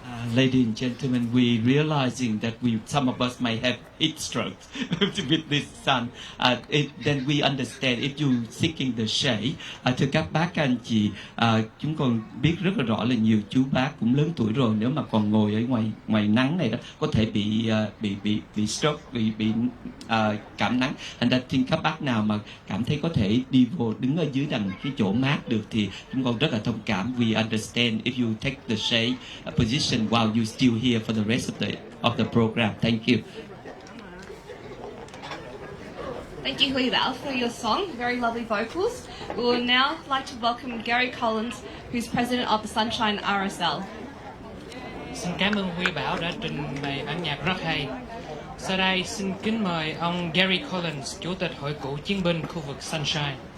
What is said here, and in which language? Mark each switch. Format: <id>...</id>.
<en>Ladies and gentlemen, we realizing that some of us may have heat strokes with this sun. Then we understand if you seeking the shade.</en> <vi>Thưa các bác, các anh chị, chúng con biết rất là rõ là nhiều chú bác cũng lớn tuổi rồi, nếu mà còn ngồi ở ngoài nắng này đó có thể bị stroke, bị cảm nắng. Thành ra các bác nào mà cảm thấy có thể đi vô đứng ở dưới đằng cái chỗ mát được thì chúng con rất là thông cảm.</vi> <en>We understand if you take the shade position while you still here for the rest of the program. Thank you. Thank you, Huy Bao, for your song. Very lovely vocals. We would now like to welcome Gary Collins, who's president of the Sunshine RSL.</en> <vi>Xin cảm ơn Huy Bảo đã trình bày bản nhạc rất hay. Sau đây xin kính mời ông Gary Collins, Chủ tịch Hội cựu chiến binh khu vực Sunshine.</vi>